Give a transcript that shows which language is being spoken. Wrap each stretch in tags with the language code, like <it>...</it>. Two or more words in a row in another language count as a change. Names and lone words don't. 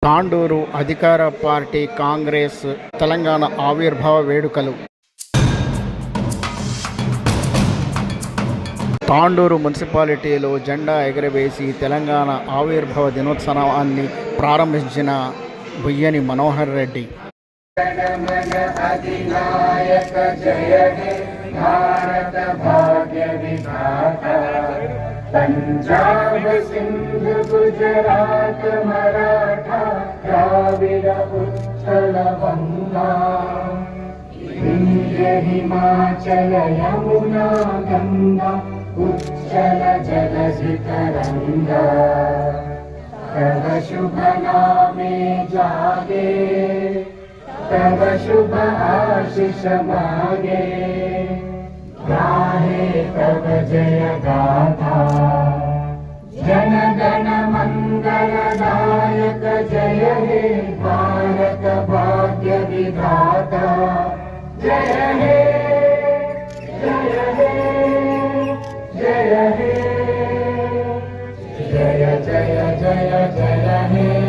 <te>తాండూరు అధికార పార్టీ కాంగ్రెస్ తెలంగాణ ఆవిర్భావ వేడుకలు. తాండూరు మున్సిపాలిటీలో జెండా ఎగురవేసి తెలంగాణ ఆవిర్భావ దినోత్సవాన్ని ప్రారంభించిన బుయ్యని మనోహర్ రెడ్డి.</te> <bn>পঞ্জাব সিন্ধ গুজরাট মরাঠা দ্রাবিড় উৎকল বঙ্গ বিন্ধ্য হিমাচল যমুনা গঙ্গা উচ্ছল জলধি তরঙ্গ তব শুভ নামে জাগে তব শুভ আশিস মাগে গাহে তব জয় গাথা জন গণ মঙ্গলদায়ক জয় হে ভারত ভাগ্য বিধাতা জয় হে জয় হে জয় হে জয় জয় জয় জয় হে</bn>